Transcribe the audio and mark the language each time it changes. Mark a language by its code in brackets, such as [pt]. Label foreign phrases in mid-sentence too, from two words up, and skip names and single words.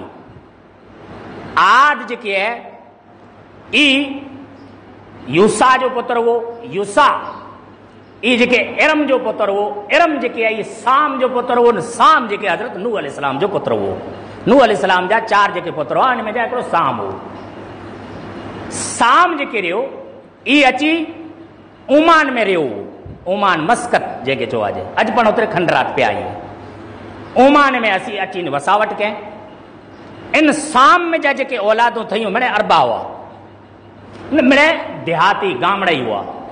[sd] عاد جو ہے ای یوسا جو پتر وہ یوسا ای جے ارم جو پتر وہ ارم جے ای سام جو پتر وہ سام جے حضرت نوح علیہ السلام جو پتر وہ. نوح علیہ السلام جا 4 جے پتر ہو ان میں جا ہکڑو سام ہو. साम जेके रहियो ई अची ओमान में रहियो, ओमान मस्कत जेके चवाइजे, अॼु पण उते खंडरात पिया आहियूं। ओमान में असीं अची वसावट कयं। इन साम में जा जेके औलादूं ठहियूं मिड़े अरबा हुआ, मिड़े देहाती गामड़ा ई हुआ।